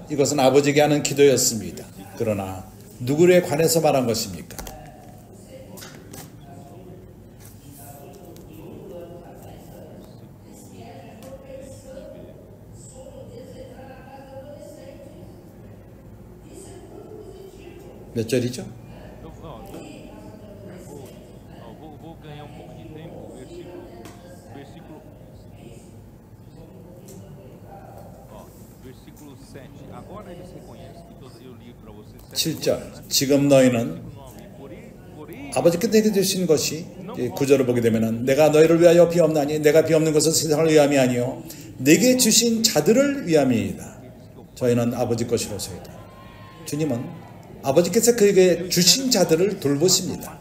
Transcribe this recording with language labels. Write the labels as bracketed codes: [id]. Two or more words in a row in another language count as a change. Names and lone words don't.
[ko] 이것은 아버지에게 하는 기도였습니다. 그러나 누구에 관해서 말한 것입니까? 몇 절이죠? [pt] Agora eles reconhecem que eu li para vocês. [ko] 7절 지금 너희는 아버지께서 내게 주신 것이 9절을 보게 되면은 내가 너희를 위하여 비옵나니 내가 비옵는 것은 세상을 위함이 아니요 내게 주신 자들을 위함이다. 저희는 아버지 것이로소이다. 주님은 아버지께서 그에게 주신 자들을 돌보십니다.